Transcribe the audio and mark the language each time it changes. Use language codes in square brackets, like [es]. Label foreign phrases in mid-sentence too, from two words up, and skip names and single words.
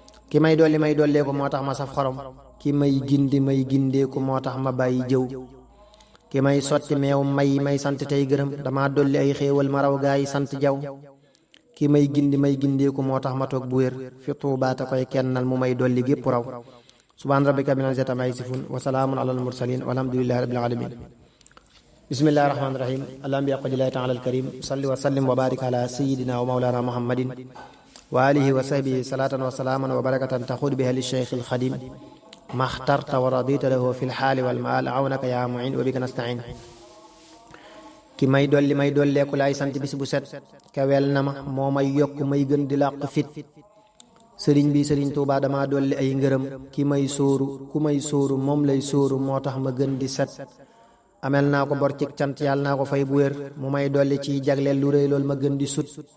[wo] Ki may dolli may dollee ko moo tax ma saf xorom. Ki may gindi may gindee ko moo tax ma bàyyi jëw. Ki may sotti meew may may sant tey gërëm. Dama dolli ay xéewal ma raw gaa yi sant jaw. Ki may gindi may gindee ko moo tax ma toog bu wér. Fi Tuubaa te koy kennal mu may dolli gépp raw. [ar] سبحان ربك رب العزة عما يصفون وسلام على المرسلين والحمد لله رب العالمين بسم الله الرحمن الرحيم. اللهم بحق الله تعالى الكريم صل وسلم وبارك على سيدنا ومولانا محمد وعلى آله وصحبه صلاة وسلاما وبركة تأخذ بها لشيخ الخديم. Ma اخترت ورضيت له في الحال والمآل، عونك يا معين وبك نستعين. [wo] Ki may dolli may dolleeku laay sant bis bu set, kawel na ma, moo may yokk may gën di làq fit. Sëriñ bi, Sëriñ Tuubaa, dama dolli ay ngërëm. Ki may sóoru, ku may sóoru, moom lay sóoru, moo tax ma gën di set. Amel naa ko bor cig cant, yàlla naa ko fay bu wér, mu may dolli ciy jagleel lu rëy lool ma gën di sut.